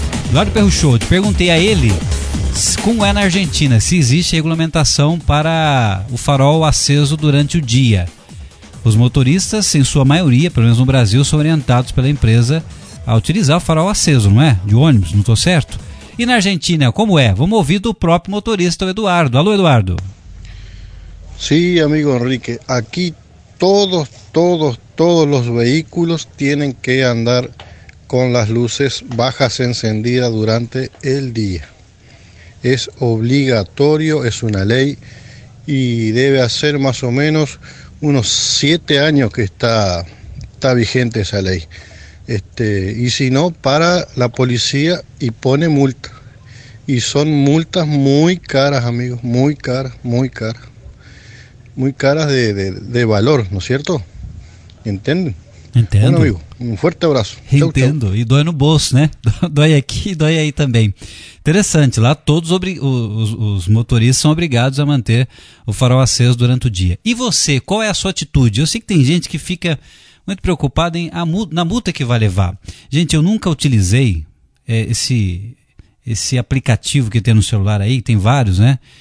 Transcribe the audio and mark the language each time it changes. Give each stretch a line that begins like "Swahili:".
Portuguese: Eduardo Perruchot, perguntei a ele como é na Argentina, se existe regulamentação para o farol aceso durante o dia. Os motoristas, em sua maioria, pelo menos no Brasil, são orientados pela empresa a utilizar o farol aceso, não é? De ônibus, não estou certo? E na Argentina, como é? Vamos ouvir do próprio motorista, o Eduardo. Alô, Eduardo.
Spanish: Sí, amigo Enrique, aquí todos los vehículos tienen que andar con las luces bajas encendidas durante el día. Es obligatorio, es una ley y debe hacer más o menos unos 7 años que está vigente esa ley. Y si no, para la policía y pone multa. Y son multas muy caras, amigos, muy caras, muy caras. Muy caras de valor, ¿no es cierto? ¿Entienden?
Portuguese: Entendo.
Spanish: Bueno, amigo, un fuerte abrazo.
Portuguese: Entendo.
Spanish: Chau, chau.
Portuguese: E dói no bolso, né? Dói aqui e dói aí também. Interessante, lá todos os motoristas são obrigados a manter o farol aceso durante o dia. E você, qual é a sua atitude? Eu sei que tem gente que fica muito preocupada na multa que vai levar. Gente, eu nunca utilizei esse aplicativo que tem no celular aí, tem vários, né?